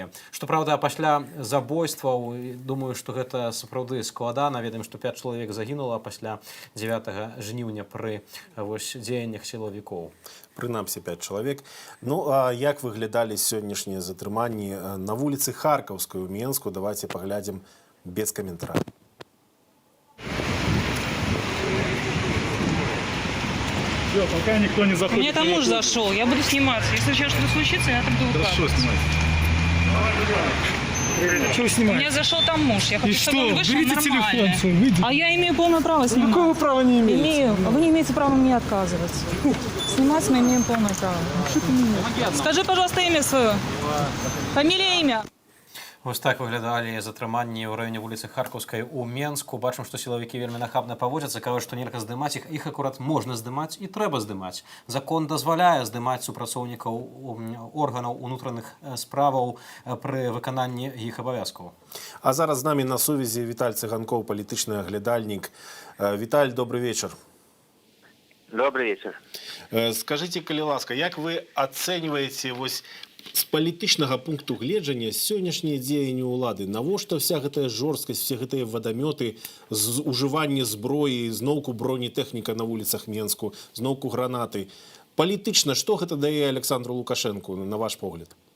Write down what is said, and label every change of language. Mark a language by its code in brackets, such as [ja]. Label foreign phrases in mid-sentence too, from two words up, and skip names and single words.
[be] Што праўда, пасля забойстваў, думаю, што гэта сапраўды складана. Ведаем, што 5 чалавек загінула пасля 9 жніўня пры дзеяннях сілавікоў. Прынамсі 5 чалавек. Ну, а як выглядалі сённяшнія затрыманні на вуліцы Харкаўскай у Менску? Давайте паглядзім без каментараў. [ru] Все, пока никто не заходит. У меня там муж зашел, я буду сниматься. Если сейчас что-то случится, я там буду Хорошо, снимать. Что вы У снимаете? меня зашел там муж, я хочу, И чтобы что? он вышел Берите нормально. телефон свой, выйдите. А я имею полное право снимать. Какого права не имеете? Имею. А вы не имеете права мне отказывать. Снимать мы имеем полное право. Скажи, пожалуйста, имя свое. Фамилия, имя. [be] Вось так выглядалі затрыманні ў раёне вуліцы Харкаўскай у Менску. Бачым, што сілавікі вельмі нахабна паводзяцца, кажуць, што нельга здымаць іх. Іх акурат можна здымаць і трэба здымаць. Закон дазваляе здымаць супрацоўнікаў органаў унутраных справаў пры выкананні іх абавязкаў. А зараз з намі на сувязі Віталь Цыганкоў, палітычны аглядальнік. Віталь, [ru] добрый вечер. Добрый вечер. Скажите, [be] калі ласка, як вы ацэньваеце вось з палітычнага пункту гледжання сённяшнія дзеянні ўлады? Навошта вся гэтая жорсткасць, все гэтыя вадамёты, ужыванне зброі, зноўку бронетэхніка на вуліцах Менску, зноўку гранаты? Палітычна, што гэта дае Александру Лукашенку, на ваш погляд?